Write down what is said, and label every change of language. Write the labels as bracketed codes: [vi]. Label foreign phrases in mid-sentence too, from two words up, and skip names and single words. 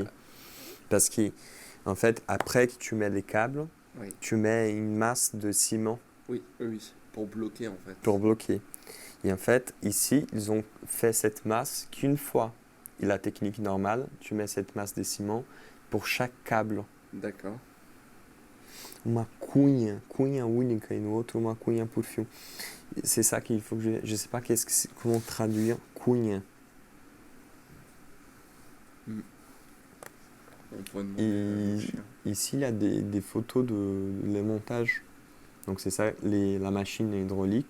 [fr] Parce que, en fait, après que tu mets les câbles, Oui. tu mets une masse de ciment Oui, pour bloquer en fait. pour bloquer. Et en fait, ici, ils ont fait cette masse qu'une fois. Et la technique normale, tu mets cette masse de ciment pour chaque câble. D'accord. [pt] Uma cunha única e no outro uma cunha por fio. [fr] C'est ça qu'il faut que je sais pas comment traduire cunha. On pourrait demander au chien. Ici, il y a des photos de les montages. Donc c'est ça, la machine hydraulique.